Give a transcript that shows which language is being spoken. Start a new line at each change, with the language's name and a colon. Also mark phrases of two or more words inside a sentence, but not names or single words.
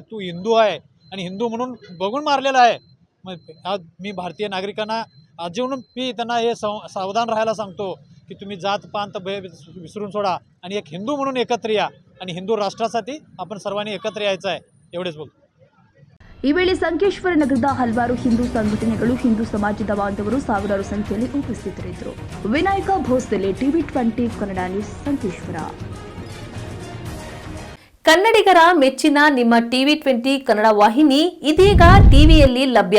Marathi: तू हिंदू आहे आणि हिंदू म्हणून बघून मारलेलं आहे. मग आज मी भारतीय नागरिकांना अजून मी त्यांना हे सावधान राहायला सांगतो की तुम्ही जात पांत विसरून सोडा आणि एक हिंदू म्हणून एकत्र या आणि हिंदू राष्ट्रासाठी आपण सर्वांनी एकत्र यायचं आहे. एवढेच बोलतो.
Kannada: ಈ ವೇಳೆ ಸಂಕೇಶ್ವರ ನಗರದ ಹಲವಾರು ಹಿಂದೂ ಸಂಘಟನೆಗಳು ಹಿಂದೂ ಸಮಾಜದ ಬಾಂಧವರು ಸಾವಿರಾರು ಸಂಖ್ಯೆಯಲ್ಲಿ ಉಪಸ್ಥಿತರಿದ್ದರು. ವಿನಾಯಕ ಭೋಸಲೆ ಟಿವಿ 20 ಕನ್ನಡ ನ್ಯೂಸ್ ಸಂಕೇಶ್ವರ. ಕನ್ನಡಿಗರ ಮೆಚ್ಚಿನ ನಿಮ್ಮ ಟಿವಿ 20 ಕನ್ನಡ ವಾಹಿನಿ ಇದೀಗ ಟಿವಿಯಲ್ಲಿ ಲಭ್ಯ.